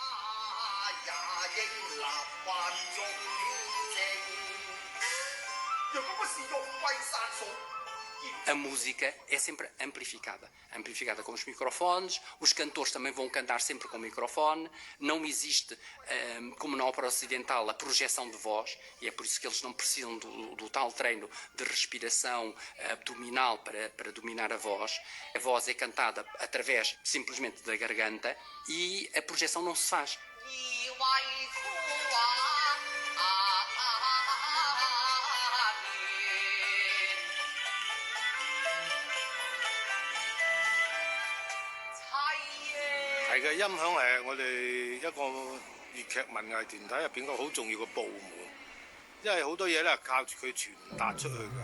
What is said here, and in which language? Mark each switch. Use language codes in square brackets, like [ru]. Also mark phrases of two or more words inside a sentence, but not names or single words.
[pt] A música é sempre amplificada com os microfones, os cantores também vão cantar sempre com o microfone, não existe, como na ópera ocidental, a projeção de voz, e é por isso que eles não precisam do tal treino de respiração abdominal para dominar a voz. A voz é cantada através simplesmente da garganta e a projeção não se faz. [yue] 係嘅，音響係我哋一個粵劇文藝團體入邊個好重要嘅部門，因為好多嘢咧係靠住佢傳達出去嘅。